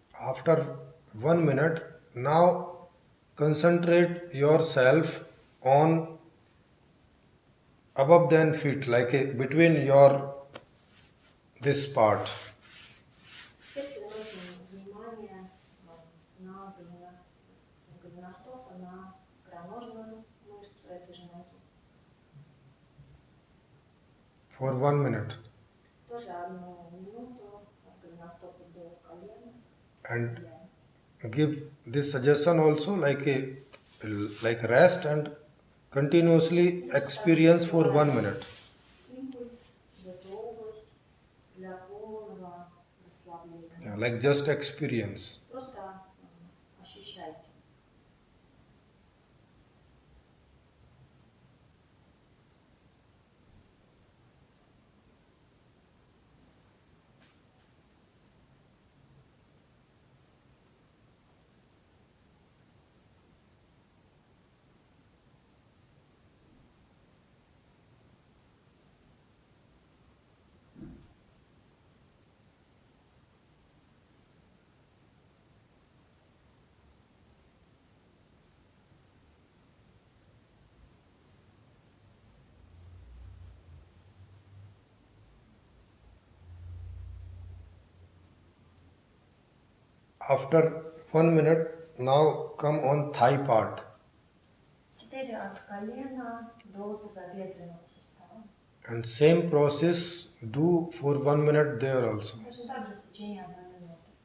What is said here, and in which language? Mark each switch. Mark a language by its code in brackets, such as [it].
[en] After 1 minute, now concentrate yourself on above than feet, like between your this part. [ru] Теперь переносим внимание на голеностоп, на икроножную мышцу этой же ноги. [en] For 1 minute. [ru] Тоже 1 минуту от голеностопа до колена. [en] And give this suggestion also, like rest and continuously experience for 1 minute. [ru] Импульс в эту область для полного расслабления. [en] Yeah, like just experience. [ru] Просто ощущайте. [en] After 1 minute, now come on thigh part. [ru] Теперь от колена до тазобедренного сустава. [en] And same process do for 1 minute there also. [ru] Точно так же в течение 1 минуты.